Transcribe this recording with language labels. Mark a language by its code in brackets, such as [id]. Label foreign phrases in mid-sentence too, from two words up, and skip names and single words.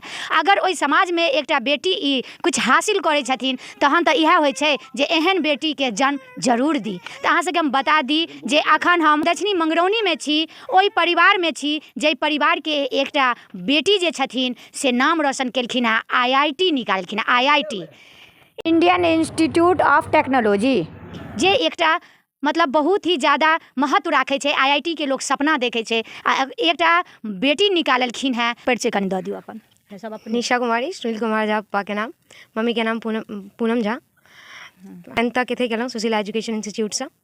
[mai] अगर ओहि समाजमे एकटा बेटी ई किछु हासिल करै छथिन तहन तऽ इएह होइ छै जे एहन बेटीके जन्म जरूर दी। तऽ अहाँ सबके हम बता दी जे अखन हम दक्षिणी मंगरौनीमे छी, ओहि परिवारमे छी जाहि परिवारके एकटा बेटी जे छथिन से नाम रोशन केलखिन हेँ, IIT निकालखिन हेँ, IIT इंडियन इंस्टीट्यूट ऑफ टेक्नोलॉजी, जे एकटा मतलब बहुत ही ज़्यादा महत्व राखै छै। IIT के लोग सपना देखै छै आ एकटा बेटी निकाललखिन हैं। परिचय कनि दऽ दियौ अपन सब। अपन निशा कुमारी, सुनील कुमार झा पप्पा के नाम, मम्मी के नाम पूनम झा। 10th तक एथे केलहुँ सुशीला एजुकेशन इंस्टीट्यूटसँ।